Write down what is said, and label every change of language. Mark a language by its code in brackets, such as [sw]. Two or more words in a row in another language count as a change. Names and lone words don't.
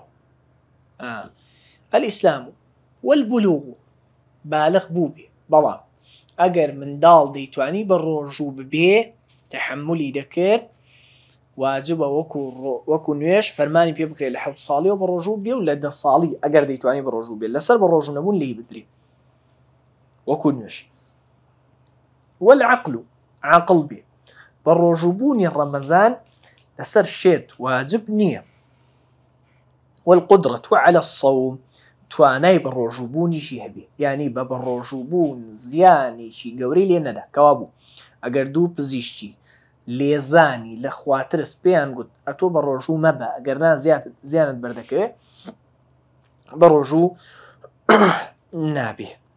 [ar] الئیسلام والبلوغ [ckb] بالغ بوو بێ، بەڵام ئەگەر منداڵ دەیتوانی بە ڕۆژوو ببێ تەحملی دەکرد واجبە وەکو نوێش فەرمانی پێ بکرێت لە 7 ساڵیەوە بە ڕۆژوو بێ و لە 10 ساڵی ئەگەر دەیتوانی بە ڕۆژوو بێت لەسەر بە ڕۆژوو نەبوون لی بدرێ وەکو نوێش. والعقل عاقڵ بێ بە ڕۆژووبوونی ڕەمەزان لەسەر شێت واجب نییە. [ar] والقدرة على الصوم [ckb] توانای بە ڕۆژووبوونیشی هەبێ، یعنی بە ڕۆژووبوون زیانێکی گەورەی لێ نەدا. کەوا بوو ئەگەر دوو پزیشکی لێزانی لە خواترس پێیان گوت ئەتۆ بە ڕۆژوو مەبە ئەگەرنا زیانت بەردەکەوێت بە ڕۆژوو نابێ.